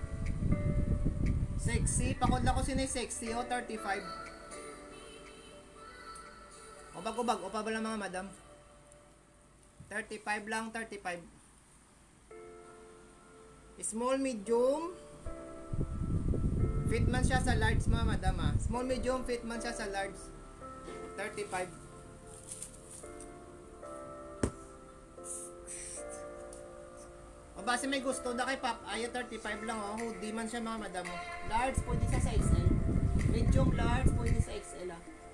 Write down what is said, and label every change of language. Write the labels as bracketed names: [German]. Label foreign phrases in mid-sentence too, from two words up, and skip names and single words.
[Hiligaynon] Sexy, pakod lang ko sa sexy oh, 35. O bag-o pa bala mga madam. 35 lang, 35. [English] Small, medium. [Hiligaynon] Fit man siya sa large mga madam ah. Small, medium, fit man siya sa large. 35. O base may gusto na kay Pop, ay 35 lang oh. Hoodie man siya mga madam oh. Large pwede siya sa XL. Medium large pwede sa XL ah.